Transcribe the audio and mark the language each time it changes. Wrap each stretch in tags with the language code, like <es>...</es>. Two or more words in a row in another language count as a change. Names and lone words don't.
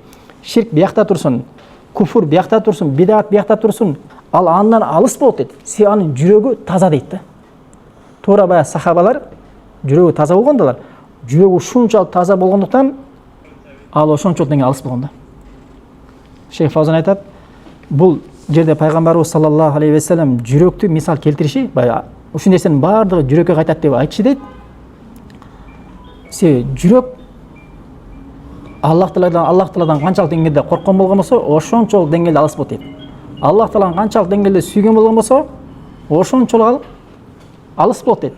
<ky>Ширк биякта турсун, куфур биякта турсун, бидат биякта турсун, ал андан алыс болот дейт. Себеби анын жүрөгү таза дейт да. Туура баягы сахабалар жүрөгү таза болгондолар. Жүрөгү ушунчалык таза болгондуктан ал ошончол деңгээлде алыс болгон да. Шейх Фаузан айтат, бул жерде пайгамбарыбыз</ky> <ar>صلى الله عليه وسلم</ar> <ky>жүрөктү мисал келтириши, баягы ушул нерсенин баардыгы жүрөккө кайтат деп айтышы дейт. Себеби жүрөк Аллах Тааладан канчалык деңгээлде корккон болгон болсо, ошончол деңгээлде алыс болот дейт. Аллах Тааладан канчалык деңгээлде сүйгөн болгон болсо, ошончол ал алыс болот дейт.</ky>